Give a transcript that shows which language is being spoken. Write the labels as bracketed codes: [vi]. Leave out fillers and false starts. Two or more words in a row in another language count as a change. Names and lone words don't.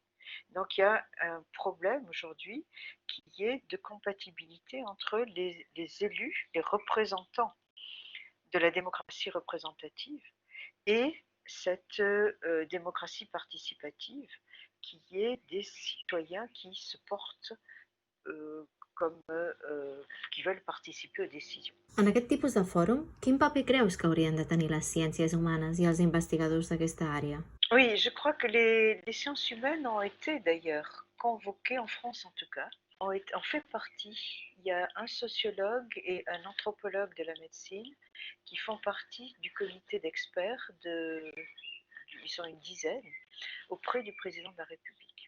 [fr] Donc il y a un problème aujourd'hui qui est de compatibilité entre les élus, les représentants de la démocratie représentative et cette démocratie participative qui est des citoyens qui se portent comme qui veulent participer aux décisions. [ca] En aquest tipus de fòrum, quin paper creus que haurien de tenir les ciències humanes i els investigadors d'aquesta àrea? [fr] Oui, je crois que les sciences humaines ont été d'ailleurs convoquées, en France en tout cas, en fait partie. Il y a un sociologue et un anthropologue de la médecine qui font partie du comité d'experts, ils sont une dizaine, auprès du président de la République.